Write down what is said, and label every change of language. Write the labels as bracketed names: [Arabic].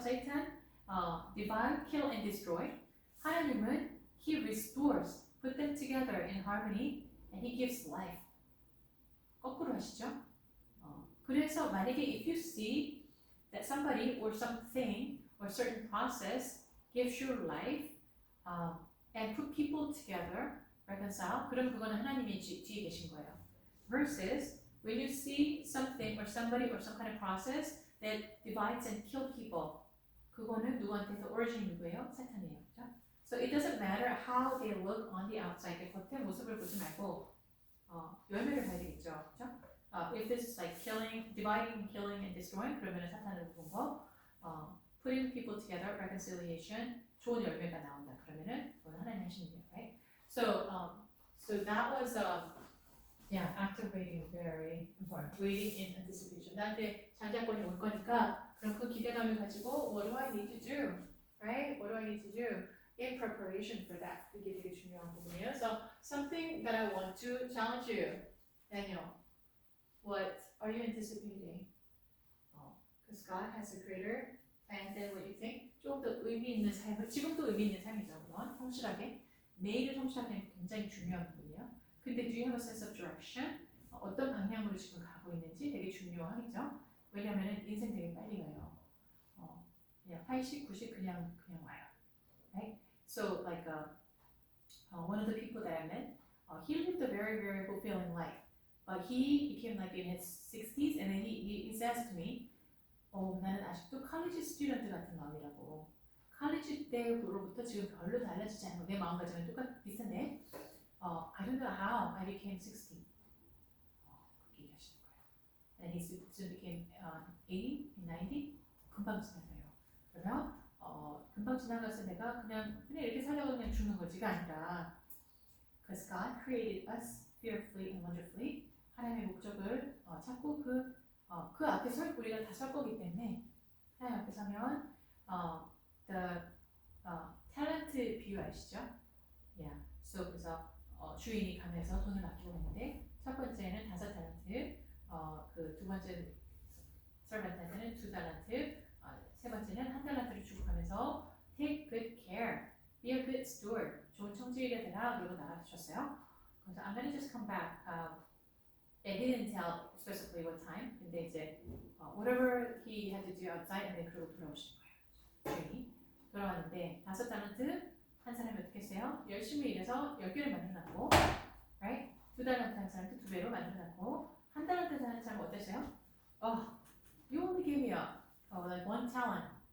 [English] Satan divide, kill, and destroy. [Korean] 하나님은 [English] He restores, put them together in harmony, and He gives life. [Korean] 거꾸로 하시죠? 그래서 만약에 [English] if you see that somebody or something or certain process gives you life and put people together, reconcile, [Korean] 그럼 그거는 하나님이 뒤에 계신 거예요. [English] Versus when you see something or somebody or some kind of process that divides and kill people, [Korean] 그거는 누구한테서 [English] origin [Korean] 누구예요? 사탄이에요. 그렇죠? [English] So it doesn't matter how they look on the outside. [Korean] 그 겉의 모습을 보지 말고 열매를 봐야 되겠죠. 그렇죠? [English] If this is like killing, dividing, killing, and destroying, [Korean] 그러면 사탄을 본 거. [English] Putting people together, reconciliation, [Korean] 좋은 열매가 나온다. 그러면은 그건 하나님 하시는 일이에요, [English] right? So that was active waiting, very important. Waiting in anticipation. [Korean] 나한테 장자권이 올 거니까 그럼 그 기대감을 가지고 [English] what do I need to do, right? What do I need to do in preparation for that? [Korean] 그게 되게 중요한 부분이에요. [English] So something that I want to challenge you, Daniel. What are you anticipating? Because God has a greater plan than what you think. [Korean] 좀 더 의미 있는 삶을, 지금도 의미 있는 삶이죠. 물론 성실하게, 내일을 성실하게 굉장히 중요한 부분이에요. 근데 [English] do you have a sense of direction? [Korean] 어떤 방향으로 지금 가고 있는지 되게 중요하겠죠. 왜냐면은 인생 되게 빨리 가요. 그냥 80, 90 그냥 와요. [English] Right? So like one of the people that I met, he lived a very, very fulfilling life. But he became like in his 60s and then he says to me, [Korean] 나는 아직도 college student 같은 마음이라고. college 때로부터 지금 별로 달라지지 않고 내 마음가짐은 비슷한데 [English] I don't know how I became 60. [Korean] 그렇게 얘기하시는 거예요. [English] And he soon became 80, 90. [Korean] 금방 지나가요. 그러면 금방 지나가서 내가 그냥 이렇게 살려고 그냥 죽는 거지가 아니라 [English] because God created us fearfully and wonderfully. [Korean] 하나님의 목적을 찾고 그 앞에 우리가 다 설 거기 때문에 하나님 앞에 서면 the talent 비유 아시죠? [English] Yeah. [Korean] So 그래서 주인이 가면서 돈을 맡기고 있는데 첫 번째는 5달란트, 그 두 번째 서번트한테는 2달란트, 세 번째는 1달란트를 주고 가면서 [English] take good care, be a good steward, [Korean] 좋은 청지기가 되라 그러고 나가주셨어요. [English] 그래서 I'm gonna just come back. And he didn't tell specifically what time. [Korean] 근데 이제 [English] whatever he had to do outside, and then [Korean] 그러고 돌아오신 거예요. 주인이 돌아왔는데 5달란트 한 사람이 어떻게 했어요? 열심히 일해서 10개를 만들어놨고, [English] right? [Korean] 2달란트 한 사람도 2배로 만들어놨고, 1달란트 하는 사람은 어땠어요? [English] You only gave me like 1 talent.